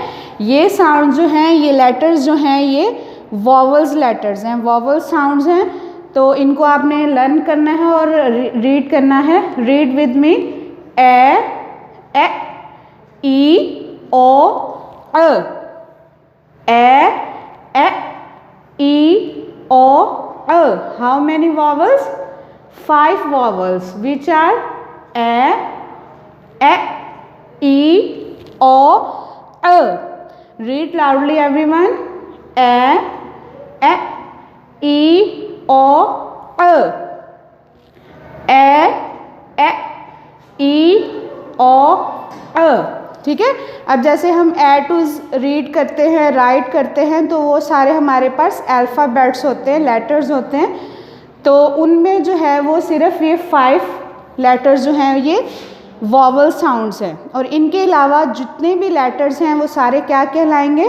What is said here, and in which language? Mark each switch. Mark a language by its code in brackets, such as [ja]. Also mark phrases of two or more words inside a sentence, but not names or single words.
[hi] ये साउंड जो हैं, ये लेटर्स जो हैं, ये [en] vowels letters [hi] हैं, [en] vowel sounds [hi] हैं। तो इनको आपने लर्न करना है और रीड करना है। [en] Read with me. A, E, O, A. A, E, O, अ। How many vowels? 5 vowels which are a, e, o, a. Read loudly everyone. A, e, o, a. A, e, o, a. [hi] ठीक है। अब जैसे हम [en] A to [hi] रीड करते हैं, राइट करते हैं, तो वो सारे हमारे पास अल्फ़ाबेट्स होते हैं, लेटर्स होते हैं। तो उनमें जो है वो सिर्फ ये 5 लेटर्स जो हैं ये [en] vowel sounds [hi] हैं। और इनके अलावा जितने भी लेटर्स हैं वो सारे क्या कहलाएंगे?